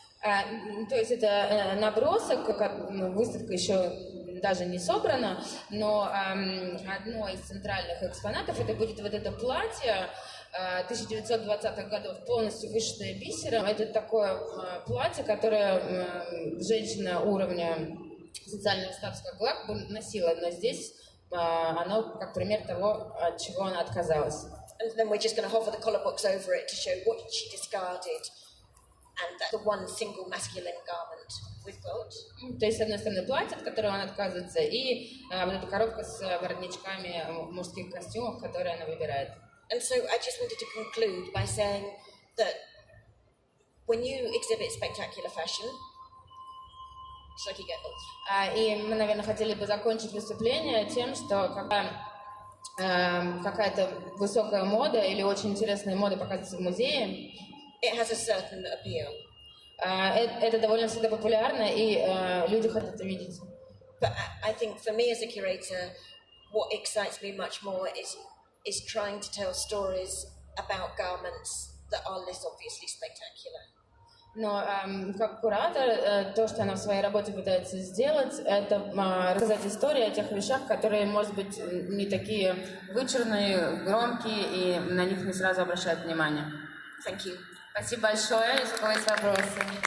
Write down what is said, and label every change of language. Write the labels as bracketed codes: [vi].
[ru] То есть это набросок, выставка еще даже не собрана, но одно из центральных экспонатов это будет вот это платье 1920-х годов, полностью вышитое бисером. Это такое платье, которое женщина уровня социального статуса как лак носила, но здесь оно как пример того, от чего она отказалась. [en] And then we're just going to hover the colour box over it to show what she discarded. And that's the one single masculine garment we've got. [ru] То есть, с одной стороны, платье, от которого она отказывается, и вот эта коробка с воротничками мужских костюмов, которые она выбирает. [en] And so I just wanted to conclude by saying that when you exhibit spectacular fashion, should I keep going? [ru] И мы, наверное, хотели бы закончить выступление тем, что когда какая-то высокая мода или очень интересная мода показывается в музее, [en] it has a certain appeal. [ru] Это довольно всегда популярно, и люди хотят это видеть. [en] But I think for me as a curator, what excites me much more is trying to tell stories about garments that are less obviously spectacular. [ru] Но как куратор, то, что она в своей работе пытается сделать, это рассказать истории о тех вещах, которые, может быть, не такие вычурные, громкие, и на них не сразу обращают внимание. [en] Thank you. [ru] Спасибо большое. Если у кого есть вопросы.